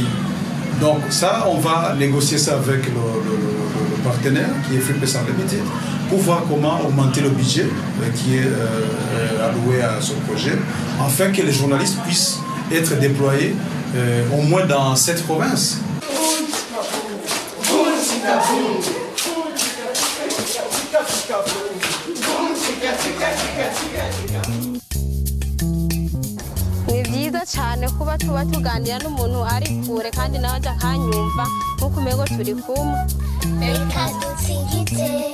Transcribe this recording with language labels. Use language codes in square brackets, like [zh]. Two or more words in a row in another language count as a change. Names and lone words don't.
[fr] Donc ça, on va négocier ça avec le partenaire qui est Fripe Sans Limited pour voir comment augmenter le budget qui est alloué à ce projet, afin que les journalistes puissent être déployés au moins dans 7 provinces. [rw] ni byiza cyane kuba tuba tuganira n'umuntu ari kure kandi nawe ajya akanyumva nk'uko umenya turi kumwe reka dutsingite